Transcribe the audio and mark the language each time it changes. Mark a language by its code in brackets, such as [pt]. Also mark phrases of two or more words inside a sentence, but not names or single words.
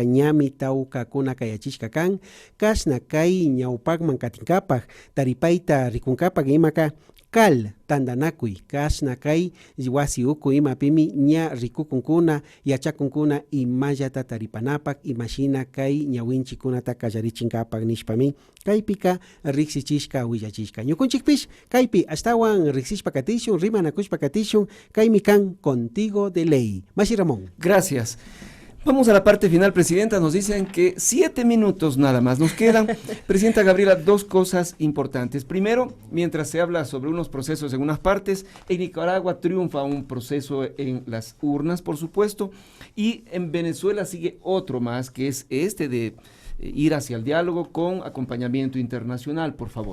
[qu] ñami tawkakuna kay achishka kan, kashna kay ñawpakman katinkapaj taripayta rikunkapaj imaka kal tandanakuy kashna kay wasi uku imapimi ña rikukunkuna yachakunkuna imallata taripanapak imashina kay ñawinchikunata kallarichinkapak nishpami kaypika riksichishka willachishka ñukunchikpish kaypi ashtawan riksishpa katishun rimanakushpa katishun kaymi kan contigo de ley. Mashi Ramón. [es] Gracias. Vamos a la parte final, Presidenta. Nos dicen que 7 minutos nada más nos quedan. Presidenta Gabriela, dos cosas importantes. Primero, mientras se habla sobre unos procesos en unas partes, en Nicaragua triunfa un proceso en las urnas, por supuesto, y en Venezuela sigue otro más, que es este de ir hacia el diálogo con acompañamiento internacional, por favor.